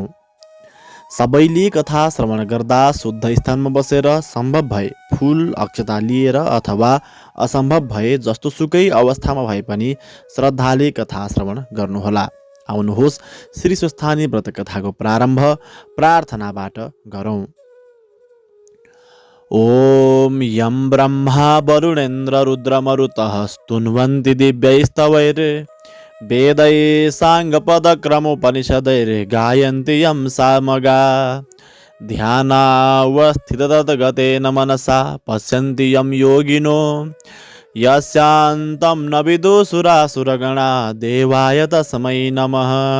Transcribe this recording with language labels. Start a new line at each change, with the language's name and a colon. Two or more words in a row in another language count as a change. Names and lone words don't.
Nepali: सबैले कथा श्रवण गर्दा शुद्ध स्थानमा बसेर सम्भव भए फूल अक्षता लिएर अथवा असम्भव भए जस्तोसुकै अवस्थामा भए पनि श्रद्धाले कथा श्रवण गर्नुहोला। आउनुहोस् श्री स्वस्थानी व्रत कथाको प्रारम्भ प्रार्थनाबाट गरौँ।
Sanskrit: ओम यम ब्रह्मा वरुणेन्द्र रुद्रमरुतः स्तुन्वन्ति दिव्यैस्तवैः वेदै साङ्गपदक्रमोपनिषदैर्गायन्ति यं सामगा ध्यानावस्थिततद्गतेन मनसा पश्यन्ति यं योगिनो यस्यान्तं न विदुषुरासुरगणा देवाय तस्मै नमः।